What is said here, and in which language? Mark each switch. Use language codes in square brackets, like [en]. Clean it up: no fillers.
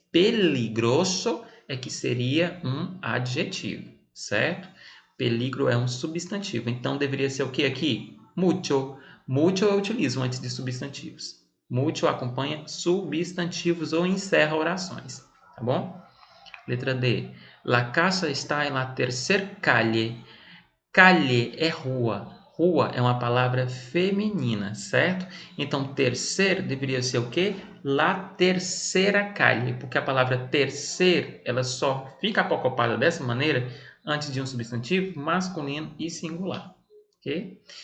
[pt] Peligroso é que seria um adjetivo, certo? Peligro é um substantivo. Então, deveria ser o que aqui? Mucho. Mucho eu utilizo antes de substantivos. Mucho acompanha substantivos ou encerra orações, tá bom? Letra D. [es] La casa está en la tercera calle. [pt] Calle é rua. Rua é uma palavra feminina, certo? Então, terceiro deveria ser o quê? [es] La tercera calle, [pt] porque a palavra terceiro, ela só fica acoplada dessa maneira antes de um substantivo masculino e singular. Okay?